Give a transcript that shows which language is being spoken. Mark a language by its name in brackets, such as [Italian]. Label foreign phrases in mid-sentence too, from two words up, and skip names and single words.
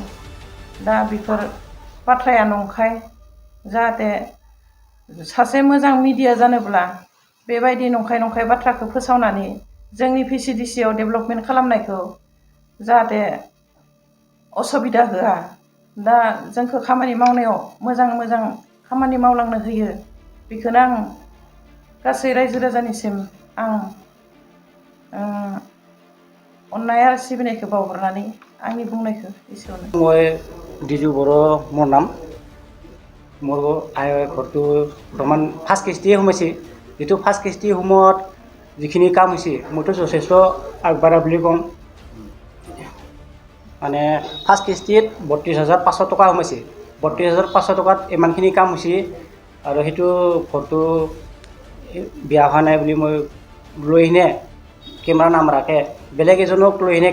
[Bodo] दा बेफोर बाथ्राया नंखाय। जाहाथे सासे मोजां मिडिया जानोब्ला बेबायदि नंखाय बाथ्राखौ फोसावनानै जोंनि PCDC आव डेभेलपमेन्ट खालामनायखौ जाहाथे असुबिदा होआ। दा जोंखौ खामानि मावनायाव मोजां खामानि मावलांनो होयो। बेखौनो आं गासै रायजो राजानिसिम आं अननाय आरो सिबिनायखौ बावहरनानै आंनि बुंनायखौ एसेयावनो। [Assamese] মই দিজু বড়ো মোৰ নাম। মোৰ ঘৰটো বৰ্তমান ফাৰ্ষ্ট কিস্তিয়ে সোমাইছে। যিটো ফাৰ্ষ্ট কিস্তিৰ সময়ত যিখিনি কাম হৈছে মইতো যথেষ্ট আগবাঢ়া বুলি ক'ম। মানে ফাৰ্ষ্ট কিস্তিত 32,500 টকা সোমাইছে 32,500 টকাত ইমানখিনি কাম হৈছে আৰু সেইটো ঘৰটো বিয়া হোৱা নাই বুলি মই লৈ কিনে কেমেৰা নামাৰাকৈ বেলেগ এজনক লৈ কিনে